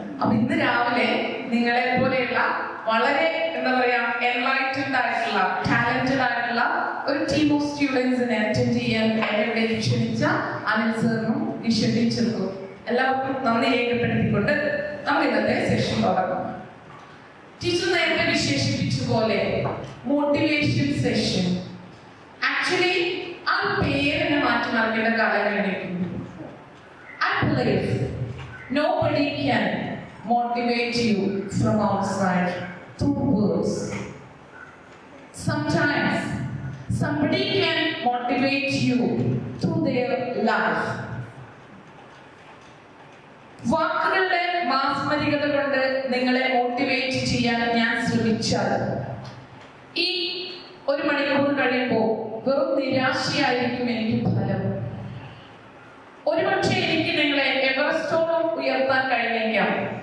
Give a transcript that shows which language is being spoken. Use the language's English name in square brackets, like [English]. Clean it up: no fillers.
[Malayalam] അപ്പൊ ഇന്ന് രാവിലെ നിങ്ങളെ പോലെയുള്ള വളരെ എന്താ പറയാ എൻലൈറ്റൻഡ് ആയിട്ടുള്ള ടാലന്റഡ് ആയിട്ടുള്ള ഒരു ടീം ഓഫ് സ്റ്റുഡൻസിനെ അറ്റൻഡ് ചെയ്യാൻ എന്നെ ക്ഷണിച്ച അനിൽ സാറിനും നിഷ ടീച്ചർക്കും എല്ലാവർക്കും നന്ദി രേഖപ്പെടുത്തിക്കൊണ്ട് നമ്മൾ ഇന്നത്തെ സെഷൻ തുടങ്ങാം. ടീച്ചർ നേരത്തെ വിശേഷിപ്പിച്ച പോലെ മോട്ടിവേഷൻ സെഷൻ. ആക്ച്വലി ആ പേരിനെ മാറ്റി മറിക്കേണ്ട കാലം കഴിഞ്ഞിരിക്കുന്നു. [English] I believe nobody can motivate you from outside through words. Sometimes somebody can motivate you through their life. [Malayalam] വാക്കുകളുടെ മാസ്മരികത കൊണ്ട് നിങ്ങളെ മോട്ടിവേറ്റ് ചെയ്യാൻ ഞാൻ ശ്രമിച്ചാൽ ഈ ഒരു മണിക്കൂർ കഴിയുമ്പോൾ വെറും നിരാശയായിരിക്കും എനിക്ക് ഫലം. ഒരുപക്ഷെ എനിക്ക് നിങ്ങളെ എവറസ്റ്റോളം ഉയർത്താൻ കഴിഞ്ഞേക്കാം.